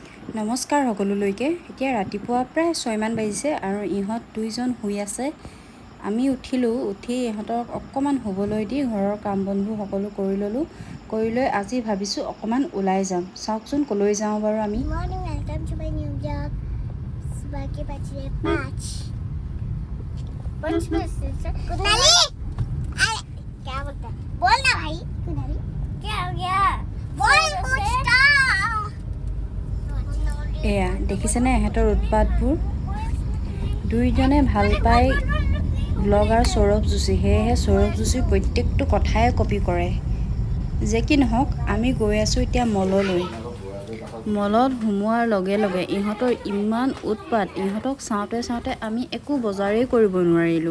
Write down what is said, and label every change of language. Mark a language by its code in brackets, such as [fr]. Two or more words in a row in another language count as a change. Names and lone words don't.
[as] নমস্কাৰ সকলোলৈকে। এতিয়া ৰাতিপুৱা প্ৰায় 6 মান বাজিছে আৰু ইহঁত দুইজন শুই আছে। আমি উঠিলোঁ, উঠি ইহঁতক অকণমান শুবলৈ দি ঘৰৰ কাম বনবোৰ সকলো কৰি ল'লোঁ। কৰি লৈ আজি ভাবিছোঁ অকণমান ওলাই যাম। চাওকচোন ক'লৈ যাওঁ বাৰু আমি। [en] Morning, welcome to my new vlog. Sebagai bachelor patch. [hi] कुनाली, क्या बोलता है? बोल ना भाई। कुनाली, क्या हो गया? बोल कुछ तो। [as] এয়া দেখিছেনে ইহঁতৰ উৎপাতবোৰ। দুইজনে ভাল পায় ব্লগাৰ সৌৰভ যোশী, সেয়েহে সৌৰভ যোশীৰ প্ৰত্যেকটো কথাই কপি কৰে। যে কি নহওক, আমি গৈ আছোঁ এতিয়া মললৈ। মলত সোমোৱাৰ লগে লগে ইহঁতৰ ইমান উৎপাত, ইহঁতক চাওঁতে চাওঁতে আমি একো বজাৰেই কৰিব নোৱাৰিলোঁ।